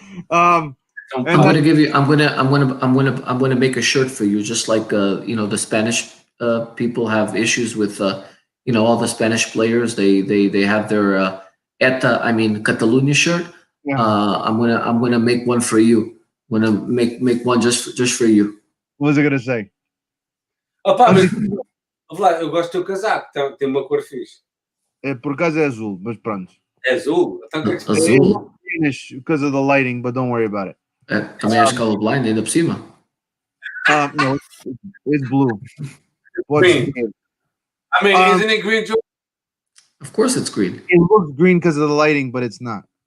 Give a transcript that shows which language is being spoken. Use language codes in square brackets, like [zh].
[en] I'm gonna make a shirt for you, just like the Spanish people have issues with all the Spanish players. They have their Catalunya shirt. Yeah. I'm gonna make one for you. I'm gonna make one just for you. What was I gonna say? [pt] Opa, mas Vlad, eu gosto do teu casaco, tem uma cor fixe. Por causa é azul, mas pronto. É azul? Azul? [en] Because of the lighting, but don't worry about it. [pt] Também és colorblind ainda por cima? [en] No, it's blue. Green. I mean, isn't it green, George? Of course it's green. It looks green because of the lighting, but it's not.